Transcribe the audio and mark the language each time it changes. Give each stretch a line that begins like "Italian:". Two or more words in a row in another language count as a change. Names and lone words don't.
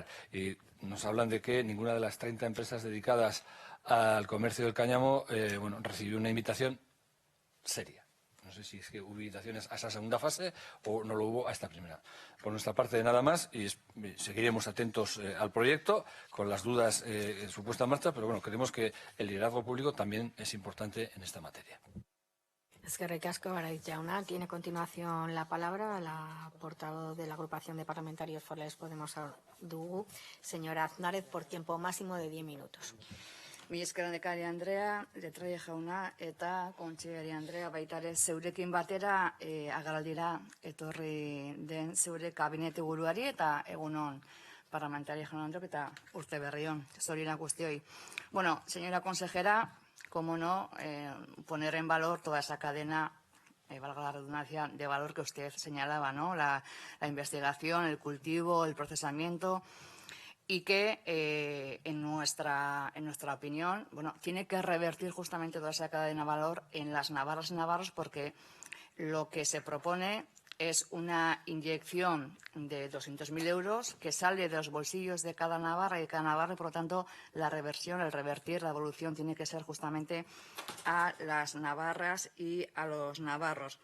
Spanish: Y nos hablan de que ninguna de las 30 empresas dedicadas al comercio del cáñamo bueno, recibió una invitación seria. No sé si es que hubo invitaciones a esa segunda fase o no lo hubo a esta primera. Por nuestra parte, nada más, y seguiremos atentos al proyecto con las dudas en su puesta en marcha, pero bueno, creemos que el liderazgo público también es importante en esta materia.
Basque: Eskerrik asko, Araiz jauna.
Spanish: Tiene a continuación la palabra la portavoz de la agrupación de parlamentarios forales Podemos dugu, señora Aznárez, por tiempo máximo de 10 minutos.
Basque: Mi esker Andrea, Letraie jauna eta kontseilari Andrea baita ere zeurekin batera agerraldira etorri den zeure kabinete buruari eta egunon parlamentari jaun andreok eta urte berri on. Zorionak guztioi.
Spanish: Bueno, señora consejera, cómo no poner en valor toda esa cadena, valga la redundancia, de valor que usted señalaba, ¿no? La investigación, el cultivo, el procesamiento, y que en nuestra opinión, bueno, tiene que revertir justamente toda esa cadena de valor en las navarras y navarros, porque lo que se propone es una inyección de 200.000 euros que sale de los bolsillos de cada navarra y de cada navarro, y por lo tanto la reversión, el revertir, la evolución tiene que ser justamente a las navarras y a los navarros.